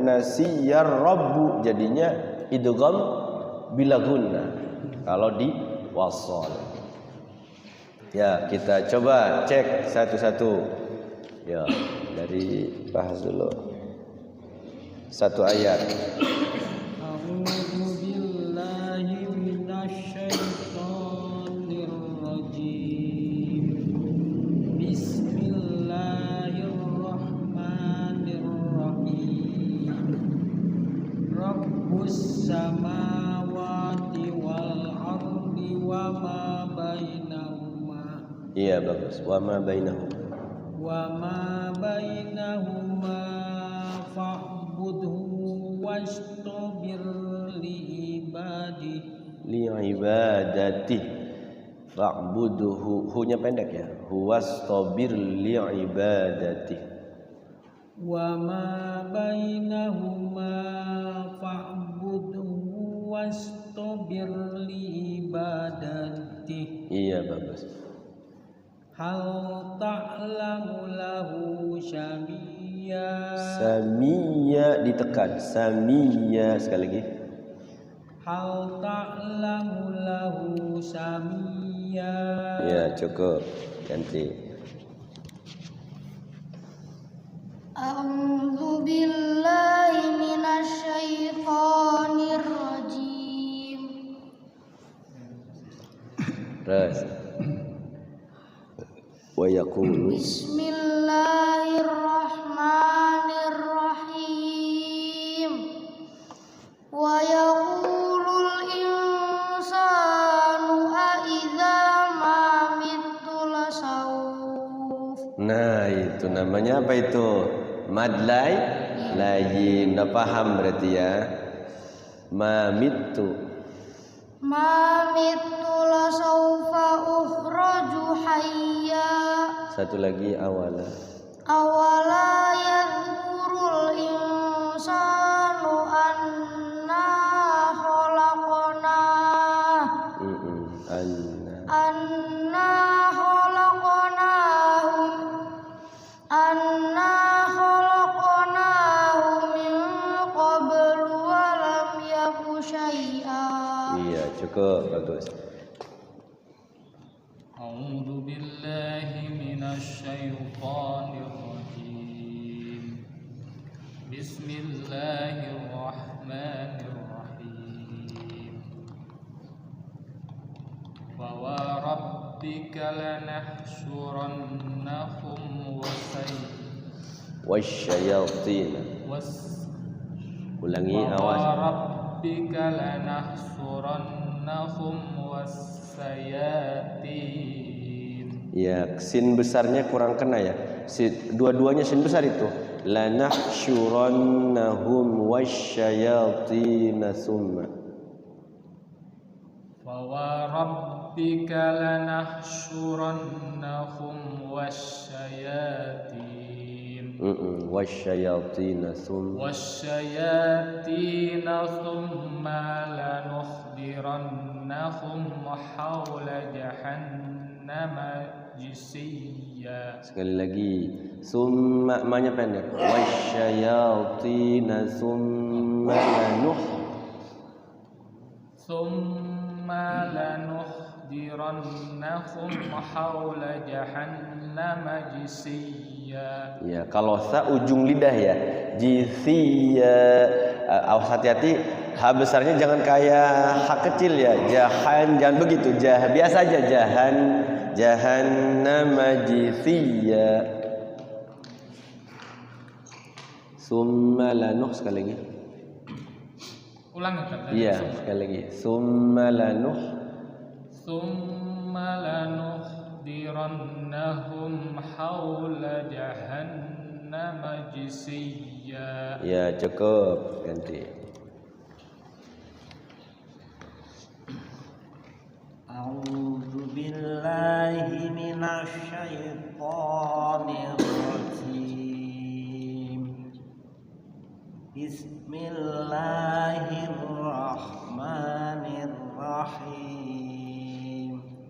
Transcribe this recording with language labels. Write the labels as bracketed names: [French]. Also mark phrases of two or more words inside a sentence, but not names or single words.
[Arabic] نسيا رب [Indonesian] jadinya [Arabic] إدغام بلا غنة. [Indonesian] Kalau diwasal. Ya, kita coba cek satu-satu. Ya, dari bahas dulu. Satu ayat. [Arabic] أعوذ بالله من الشيطان الرجيم. بسم الله الرحمن الرحيم. رب السماوات والأرض وما بينهما. [Indonesian] Iya, bagus. [Arabic] وما بينهما. وما بينهما فاعبده واصطبر لعبادته فاعبده. [Indonesian] Hu-nya pendek ya. [Arabic] هواصطبر لعبادته. وما بينهما فاعبده واصطبر لعبادته. [Indonesian] Iya, bagus. [Arabic] هل تعلم له سميا. [Indonesian] Samiyya ditekan. Samiyya sekali lagi. [Arabic] هل تعلم له سميا. [Indonesian] Ya, cukup. Ganti. [Arabic] أعوذ بالله من الشيطان الرجيم. [Indonesian] Terus. [Arabic] ويقول بسم الله الرحمن الرحيم. ويقول الإنسان أإذا ما مت لسوف. [Indonesian] Nah, itu namanya apa itu? [Arabic] مد اللين. [Indonesian] Udah paham berarti ya. Mamitu. [Arabic] ما مت لسوف أخرج حيا. [Indonesian] Satu lagi awala. [Arabic] أولا يذكر الإنسان أنا خلقناه. أنا خلقناه من قبل ولم يك شيئا. [Indonesian] Iya, cukup, bagus. [Arabic] أعوذ بالله من الشيطان الرجيم. بسم الله الرحمن الرحيم. وربك لنحشرنهم [Indonesian] wasyayatin. Ulangi awas. [Arabic] ربك لنحشرنهم والشياطين. [Indonesian] Ya, sin besarnya kurang kena ya. Dua-duanya sin besar itu. [Arabic] لنحشرنهم والشياطين ثم. وربك لنحشرنهم والشياطين. والشياطين ثم. والشياطين ثم لنحضرنهم حول جهنم جثيا. [Indonesian] Sekali lagi. Summa maknanya pendek. [Arabic] والشياطين ثم لنحضرنهم حول جهنم جثيا. [Indonesian] Ya, kalau sa ujung lidah ya. Jisiyya. Awas hati-hati, H besarnya jangan kayak H kecil ya. Jangan begitu. Biasa aja [Arabic] جهنم جثيا. ثم لنح [Indonesian] sekali lagi. Ulang ya. Iya, sekali lagi. [Arabic] ثم لنح. ثم لنحضرنهم حول جهنم جثيا. [Indonesian] Ya, cukup. Ganti. [Arabic] أعوذ بالله من الشيطان الرجيم. بسم الله الرحمن الرحيم.